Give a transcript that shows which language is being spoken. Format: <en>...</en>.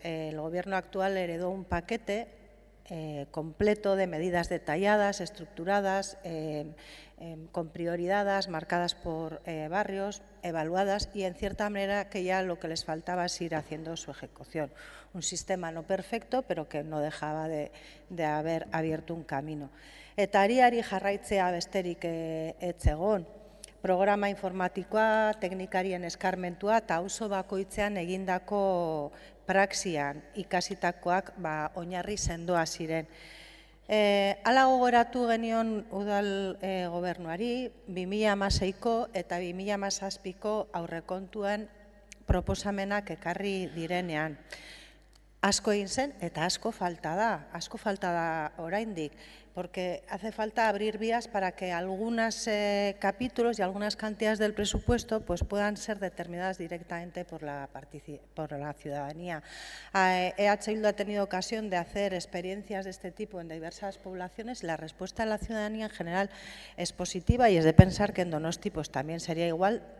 <es>El gobierno actual heredó un paquete completo de medidas detalladas, estructuradas, con prioridades, marcadas por barrios, evaluadas y en cierta manera que ya lo que les faltaba es ir haciendo su ejecución. Un sistema no perfecto, pero que no dejaba de haber abierto un camino.</es> <eu>Eta ariari jarraitzea besterik ez zegoen. Programa informatikoa, teknikarien eskarmentua eta auzo bakoitzean egindako praxian ikasitakoak oinarri sendoa ziren. Hala gogoratu genion udal gobernuari 2016ko eta 2017ko aurrekontuan proposamenak ekarri direnean. Asko egin zen eta asko falta da oraindik,</eu> <es>porque hace falta abrir vías para que algunos capítulos y algunas cantidades del presupuesto pues, puedan ser determinadas directamente por la ciudadanía. EH Bildu ha tenido ocasión de hacer experiencias de este tipo en diversas poblaciones y la respuesta de la ciudadanía en general es positiva y es de pensar que en Donosti pues, también sería igual.</es>